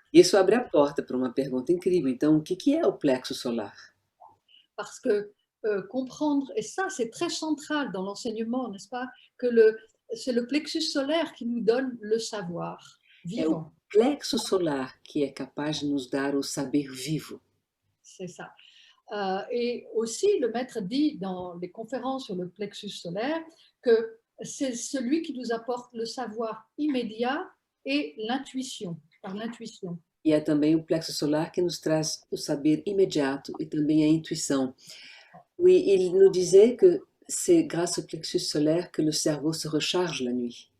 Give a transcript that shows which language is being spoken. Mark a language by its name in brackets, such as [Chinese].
[Portuguese] Isso abre a porta para uma pergunta incrível. Então, o que é o plexo solar? [French] parce que comprendre, et ça c'est très central dans l'enseignement, n'est-ce pas, que c'est le plexus solaire qui nous donne le savoir [Portuguese] É o [French] vivant, [Portuguese] plexo solar que é capaz de nos dar o saber vivo. [French] c'est ça. Et aussi, le maître dit dans les conférences sur le plexus solaire que c'est celui qui nous apporte le savoir immédiat et l'intuition, par l'intuition. [Portuguese] E é também o plexo solar que nos traz o saber imediato e também a intuição. [French] Oui, il nous disait que c'est grâce au plexus solaire que le cerveau se recharge la nuit.